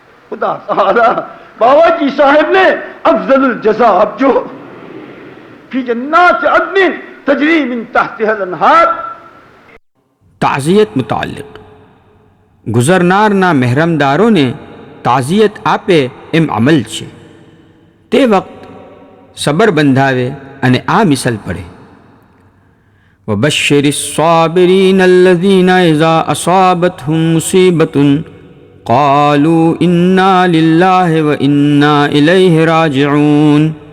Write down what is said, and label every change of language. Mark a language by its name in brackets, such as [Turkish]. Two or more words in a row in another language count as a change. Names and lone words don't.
[Urdu] خدا سہارا باباجی صاحب نے [Arabic] أفضل الجزاء جو في جنات عدن تجري من تحتها الأنهار. [Gujarati] તાઝિયત મુતાલ્લિક ગુઝરનારના મહેરમદારોને તાઝિયત આપે એમ અમલ છે. તે વખત સબર બંધાવે અને આ મિસલ પડે: [Arabic] وبشر الصابرين الذين إذا أصابتهم مصيبة قالوا إنا لله وإنا إليه راجعون.